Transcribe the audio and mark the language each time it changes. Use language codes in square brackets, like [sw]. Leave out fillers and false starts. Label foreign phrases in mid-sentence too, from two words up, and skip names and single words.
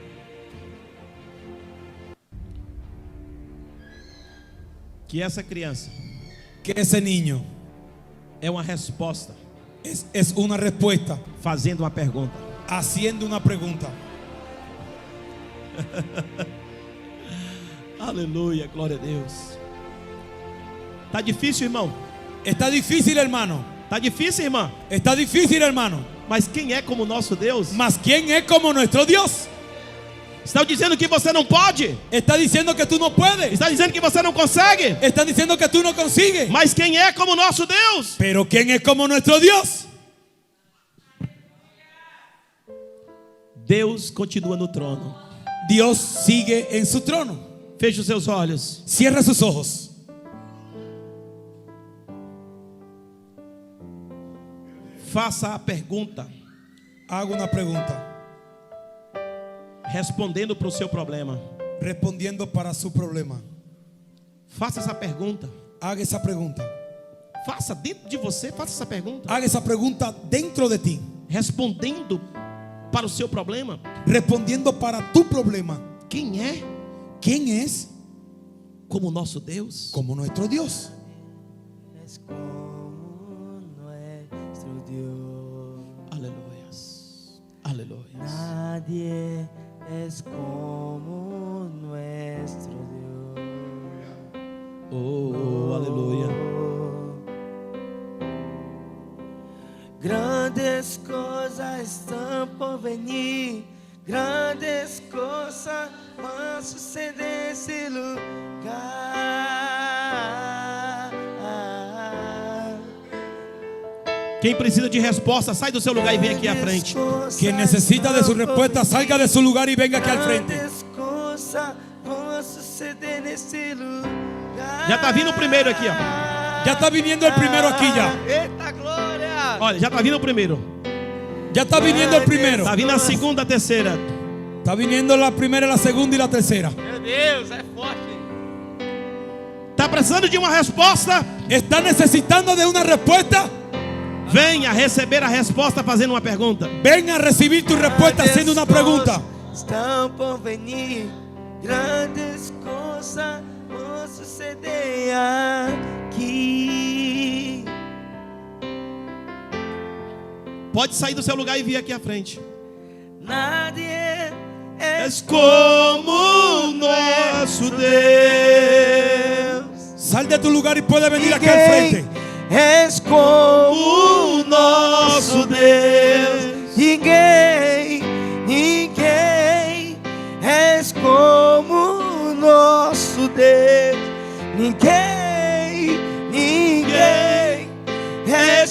[pt] que essa criança [es] que ese niño [pt] é uma resposta [es] es una respuesta [pt] fazendo uma pergunta. [es] haciendo una pregunta. [pt] Aleluia, glória a Deus. Tá difícil, irmão? [es] Está difícil, hermano. [pt] Tá difícil, irmã? [es] Está difícil, hermano. [pt] Mas quem é como nosso Deus? [es] Mas ¿quién es como nuestro Dios? [pt] Estão dizendo que você não pode? [es] Está diciendo que tú no puedes. [pt] Está dizendo que você não consegue? [es] Está diciendo que tú no consigues. [pt] Mas quem é como nosso Deus? [es] Pero ¿quién es como nuestro Dios? [pt] Deus continua no trono. [es] Dios sigue en su trono. [pt] Feche os seus olhos. [es] Cierra sus ojos. [pt] Faça a pergunta, [es] Hago una pregunta. [pt] respondendo para o seu problema. [es] Respondiendo para su problema. [pt] Faça essa pergunta. [es] Haga esa pregunta. [pt] Faça dentro de você, faça essa pergunta. [es] Haga esa pregunta dentro de ti. [pt] Respondendo para o seu problema. [es] Respondiendo para tu problema. [pt] Quem é [es] ¿Quién es [pt] como nosso Deus? [es] como nuestro Dios? Es como nuestro Dios. [pt] Aleluias. Aleluias. [es] Nadie es como nuestro Dios. [pt] Oh, aleluia. Grandes coisas estão por venir, grandes coisas vão suceder nesse lugar. Quem precisa de resposta, sai do seu lugar e vem aqui à frente. [es] Quien necesita de su respuesta, salga de su lugar y venga aquí al frente. [pt] Grandes coisas vão suceder nesse lugar. Já está vindo o primeiro aqui, ó. [es] Ya está viniendo el primero aquí ya. [pt] Eita glória! Olha, já está vindo o primeiro. [es] Ya está viniendo el primero. [pt] Está vindo a segunda, a terceira. [es] Está viniendo la primera, la segunda y la tercera. [pt] Meu Deus, é forte. Está precisando de uma resposta? [es] ¿Está necesitando de una respuesta? [pt] Venha receber a resposta fazendo uma pergunta. [es] Ven a recibir tu respuesta haciendo una pregunta. [pt] Estão por venir, grandes coisas vão suceder aqui. Pode sair do seu lugar e vir aqui à frente. [es] Nadie [pt] És como o nosso Deus. [es] Sal de tu lugar y puedes venir aquí al frente. [pt] és como O nosso Deus. ninguém, ninguém és como o nosso Deus. Ninguém, ninguém és